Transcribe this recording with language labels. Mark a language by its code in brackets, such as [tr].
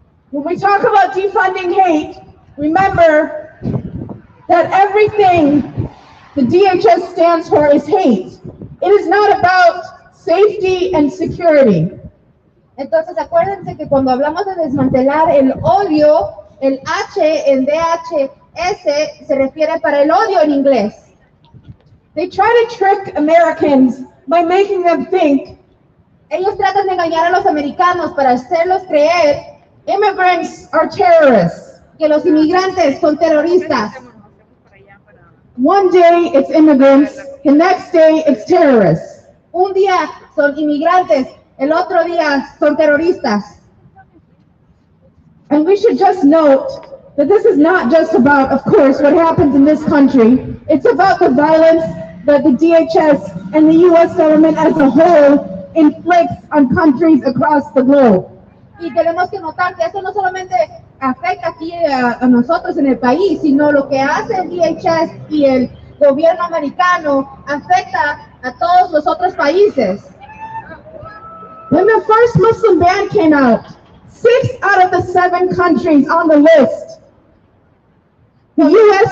[en] When we talk about defunding hate, remember that everything the DHS stands for is hate. It is not about safety and security. [es] Entonces acuérdense que cuando hablamos de desmantelar el odio, el H en DHS se refiere para el odio en inglés. [en] They try to trick Americans by making them think [es] ellos tratan de engañar a los americanos para hacerlos creer [en] immigrants are terrorists. [es] Que los inmigrantes son terroristas. [en] One day it's immigrants, the next day it's terrorists. [es] Un día son inmigrantes, el otro día son terroristas. [en] And we should just note that this is not just about, of course, what happens in this country. It's about the violence that the DHS and the U.S. government as a whole inflicts on countries across the globe. [es] Y tenemos que notar que eso no solamente afecta aquí a nosotros en el país, sino lo que hace el DHS y el gobierno americano afecta a todos los otros países. [en] When the first Muslim ban came out, 6 out of the 7 countries on the list, the U.S.